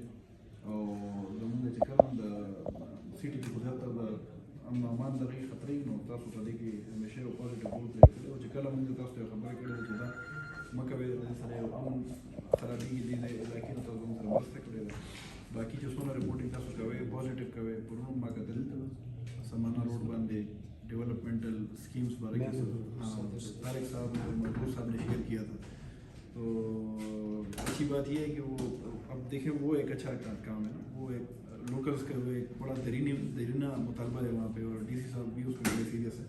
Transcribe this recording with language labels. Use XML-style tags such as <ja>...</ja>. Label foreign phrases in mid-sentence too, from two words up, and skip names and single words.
<ps>او زمونږ چې کوم د سیټي کې خو زیاتره د امن او امان دغې خطرې نو تاسو په دې کې همیشه یو</ps> <en>positive role</en> <ps>پلی کړی او چې کله موږ تاسو ته یو خبره کړې وه چې دا مه کوئ، د دې سره یو امن خرابېږي دې علاقې نه، تاسو زموږ سره مرسته کړې ده. باقي چې څومره رپورټینګ تاسو کوئ پازیټیو کوئ.</ps> <ur>پرون ما کتل سمانا روډ باندې</ur> <en>developmental schemes</en> <ur>بارے میں طارق صاحب اور مزدور صاحب نے شیئر کیا تھا. تو اچھی بات یہ ہے کہ وہ اب دیکھیں وہ ایک اچھا کام ہے نا، وہ ایک لوکلس کا وہ ایک بڑا دیرینہ مطالبہ ہے وہاں پہ، اور ڈی سی صاحب بھی اس میں بڑے سیریس ہے.</ur>